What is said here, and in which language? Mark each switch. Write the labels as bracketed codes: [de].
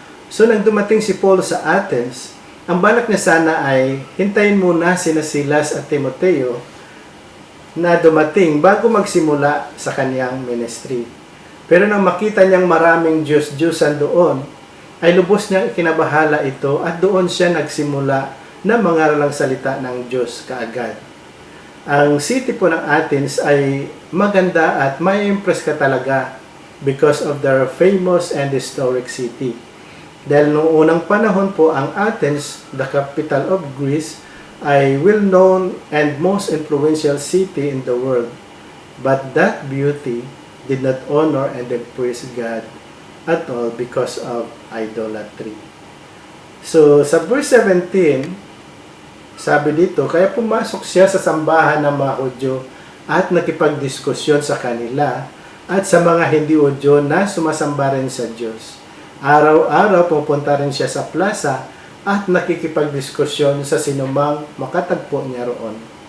[tl] So nang dumating si Paul sa Athens, ang balak niya sana ay hintayin muna sina Silas at Timoteo na dumating bago magsimula sa kanyang ministry. Pero nang makita niyang maraming Diyos-Diyosan doon, ay lubos niyang ikinabahala ito at doon siya nagsimula na mangaral ang salita ng Diyos kaagad. Ang city po ng Athens ay maganda at may impress ka talaga [en] because of their famous and historic city. [tl] Dahil noong unang panahon po ang [en] Athens, the capital of Greece, [tl] ay [en] well-known and most influential city in the world. But that beauty did not honor and praise God at all because of idolatry. [tl] So, sa verse 17, sabi dito, kaya pumasok siya sa sambahan ng mga Hudyo at nakipagdiskusyon sa kanila at sa mga hindi Hudyo na sumasamba rin sa Diyos. Araw-araw pupunta rin siya sa plaza at nakikipagdiskusyon sa sinumang makatagpo niya roon.